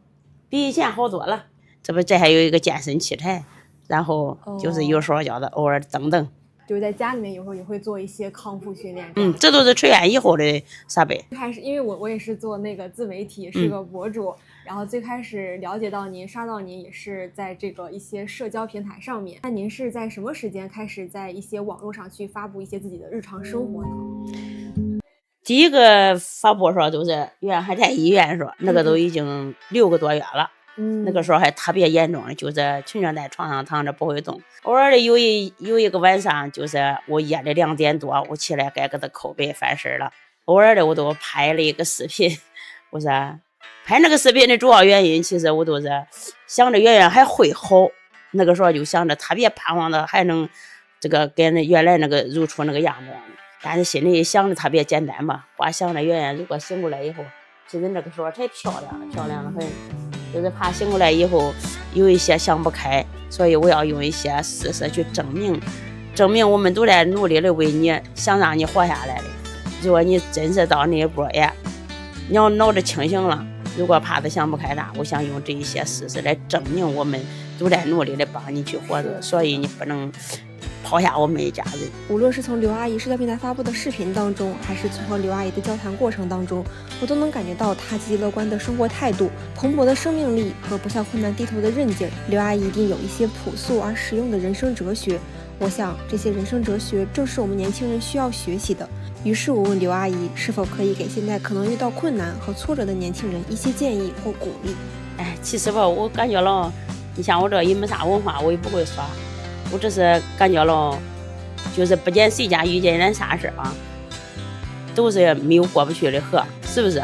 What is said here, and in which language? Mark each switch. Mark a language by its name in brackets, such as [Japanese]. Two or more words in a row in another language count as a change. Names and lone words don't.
[Chinese] 比以前好多了，這還有一個健身器材，然後就是有時候叫他偶爾蹬蹬。就是在家裡面有時候也會做一些康復訓練。這都是出院以後的設備。最開始因為我也是做那個自媒體，是個博主，然後最開始了解到您、刷到您也是在這個一些社交平台上面。那您是在什麼時間開始在一些網絡上去發布一些自己的日常生活呢？第一個發布時候都是還在醫院時候，那個都已經6個多月了。那個時候還特別嚴重，就是全程在床上躺着不會動。偶爾的有一個晚上，就是我夜裡2點多，我起來該給他扣背翻身了。偶爾的我都拍了一個視頻，我說拍那個視頻的主要原因，其實我都是想着媛媛還會好。那個時候就想着特別盼望的還能這個跟原來那個如初那個樣子，但是心裡想的特別簡單吧。我想着媛媛如果醒過來以後其實那個時候太漂亮了很，就是怕醒过來以後有一些想不開，所以我要用一些事實去證明我們都在努力的為你想讓你活下來的。如果你真是到那一步，你要腦子清醒了，如果怕的想不開啥，我想用這一些事實來證明我們都在努力的幫你去活着，所以你不能拋下我們一家人。無論是從劉阿姨社交平台發布的視頻當中，還是從和劉阿姨的交談過程當中，我都能感覺到她積極樂觀的生活態度、蓬勃的生命力和不向困難低頭的韌勁。劉阿姨一定有一些樸素而實用的人生哲学，我想这些人生哲学正是我們年輕人需要學習的。於是我問劉阿姨，是否可以給現在可能遇到困難和挫折的年輕人一些建議或鼓勵。其實吧，我感覺了，你像我這也沒啥文化，我也不會說，我只是感覺了，就是不見誰家遇見點啥事啊，都是沒有過不去的河，是不是？